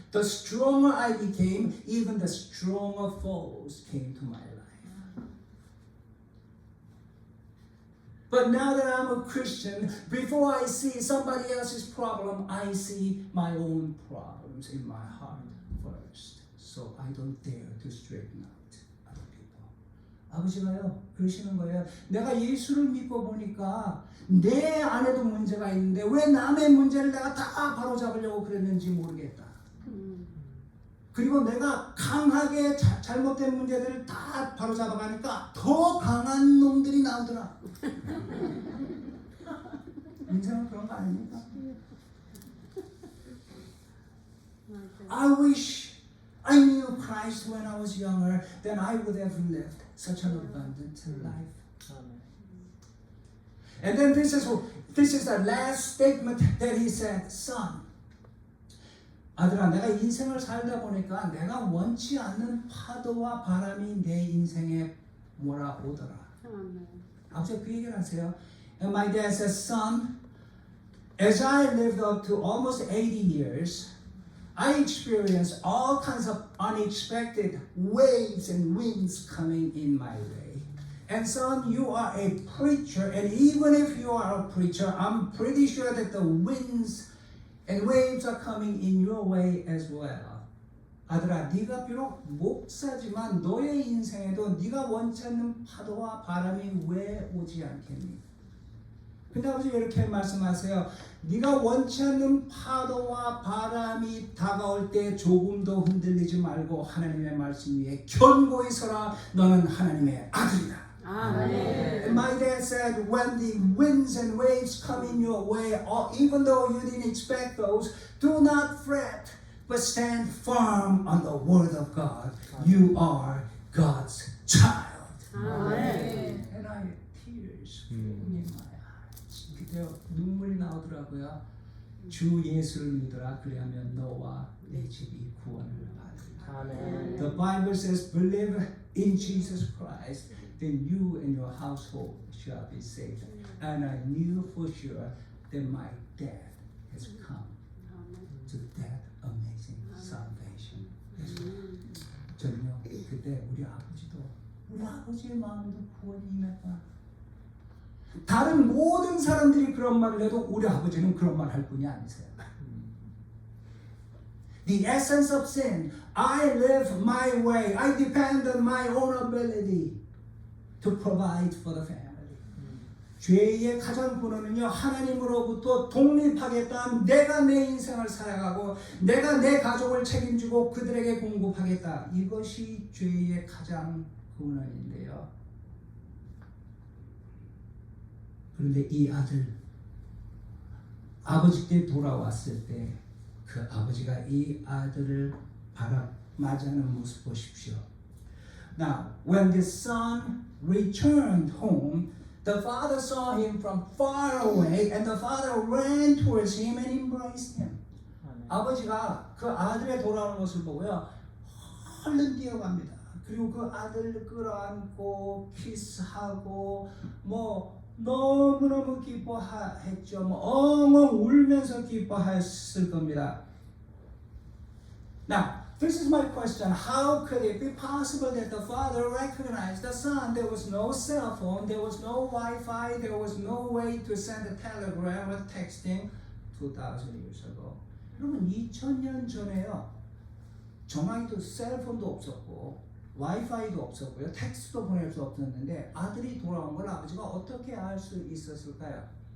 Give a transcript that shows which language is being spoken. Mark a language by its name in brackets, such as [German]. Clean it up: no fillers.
[English] The stronger I became, even the stronger foes came to my life. But now that I'm a Christian, before I see somebody else's problem, I see my own problems in my heart first. So I don't dare to straighten out other people." [Korean] 아버지가요 그러시는 거예요. 내가 예수를 믿고 보니까 내 안에도 문제가 있는데 왜 남의 문제를 내가 다 바로잡으려고 그랬는지 모르겠다. 그리고 내가 강하게 잘못된 문제들을 다 바로잡아가니까 더 강한 놈들이 나오더라. 인생은 그런 거 아닙니까? [English] I wish I knew Christ when I was younger, then I would have lived such an abundant life. And then this is the last statement that he said, "Son, [Korean] 아들아, 내가 인생을 살다 보니까 내가 원치 않는 파도와 바람이 내 인생에 몰아오더라." 아버지가 그 얘기를 하세요. [English] And my dad says, "Son, as I lived up to almost 80 years, I experienced all kinds of unexpected waves and winds coming in my way. And son, you are a preacher, and even if you are a preacher, I'm pretty sure that the winds and waves are coming in your way as well." [Korean] 아들아, 네가 비록 목사지만 너의 인생에도 네가 원치 않는 파도와 바람이 왜 오지 않겠니? 근데 아버지 이렇게 말씀하세요. 네가 원치 않는 파도와 바람이 다가올 때 조금도 흔들리지 말고 하나님의 말씀 위에 견고히 서라. 너는 하나님의 아들이다. 아멘. [English] My dad said, when the winds and waves come in your way, even though you didn't expect those, do not fret, but stand firm on the word of God. You are God's child. [Korean] 아멘. [English] And I had tears flowing in my eyes. [Korean] 그때 눈물이 나오더라고요. 주 예수를 믿어라. 그리하면 너와 내 집이 구원을 받으리라. 아멘. [English] The Bible says, believe in Jesus Christ, then you and your household shall be saved. And I knew for sure that my dad has come to that amazing salvation. [Korean] 저는요 그때 우리 아버지의 마음에도 구원이 임했다. 다른 모든 사람들이 그런 말을 해도 우리 아버지는 그런 말 할 분이 아니세요. [English] The essence of sin. I live my way. I depend on my own ability to provide for the family. [Korean] 죄의 가장 근원은요 하나님으로부터 독립하겠다. 내가 내 인생을 살아가고 내가 내 가족을 책임지고 그들에게 공급하겠다. 이것이 죄의 가장 근원인데요. 그런데 이 아들 아버지께 돌아왔을 때 그 아버지가 이 아들을 맞이하는 모습 보십시오. [English] Now, when the son returned home, the father saw him from far away, and the father ran towards him and embraced him. [Korean] 아멘. 아버지가 그 아들의 돌아오는 모습을 보고요, 얼른 뛰어갑니다. 그리고 그 아들을 끌어안고 키스하고 뭐 너무너무 기뻐했죠. 뭐 엉엉 울면서 기뻐했을 겁니다. [English] Now, this is my question. How could it be possible that the father recognized the son? There was no cell phone, there was no Wi-Fi, there was no way to send a telegram or texting 2,000 years ago. [Korean] 여러분 2000년 전에요. 전화기도 셀폰도 없었고 와이파이도 없었고요. 텍스트도 보낼 수 없었는데 아들이 돌아온 걸 아버지가 어떻게 알 수 있었을까요?